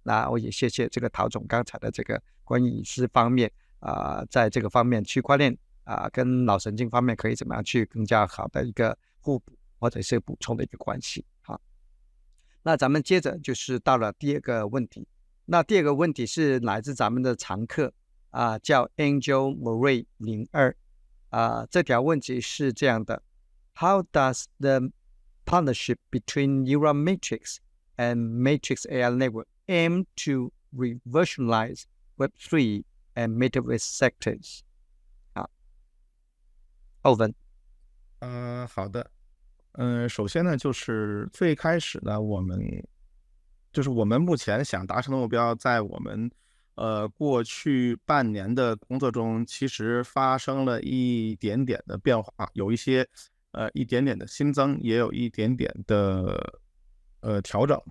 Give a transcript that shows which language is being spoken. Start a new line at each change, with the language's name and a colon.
Chinese: 那我也谢谢这个陶总刚才的这个关于隐私方面在这个方面区块链跟脑神经方面可以怎么样去更加好的一个互补或者是补充的一个关系。好，那咱们接着就是到了第二个问题。那第二个问题是来自咱们的常客叫
English: Angel Murray 02
Chinese: 这条问题是这样的
English: ：How does the partnership between neural matrix and matrix AI network aim to revolutionize Web3 and metaverse sectors？
Chinese: 好，欧文。好的。首先呢，就是最开始呢，我们目前想达成的目标，在我们过去半年的工作中，其实发生了一点点的变化，有一些一点点的新增，也有一点点的调整。